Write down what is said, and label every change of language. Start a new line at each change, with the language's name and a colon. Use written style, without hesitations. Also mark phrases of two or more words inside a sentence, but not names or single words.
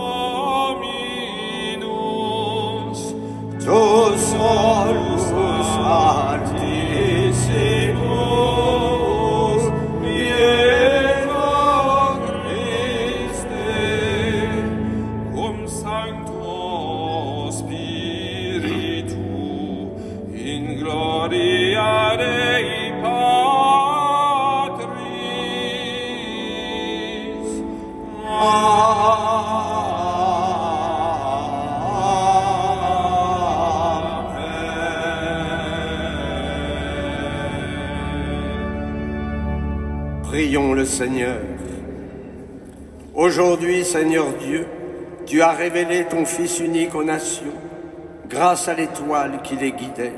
Latin: Dominus, tu solus altissimus, Pietro Christe, cum Sancto Spiritu, in gloria Dei Patris.
French: Prions le Seigneur. Aujourd'hui, Seigneur Dieu, tu as révélé ton Fils unique aux nations, grâce à l'étoile qui les guidait.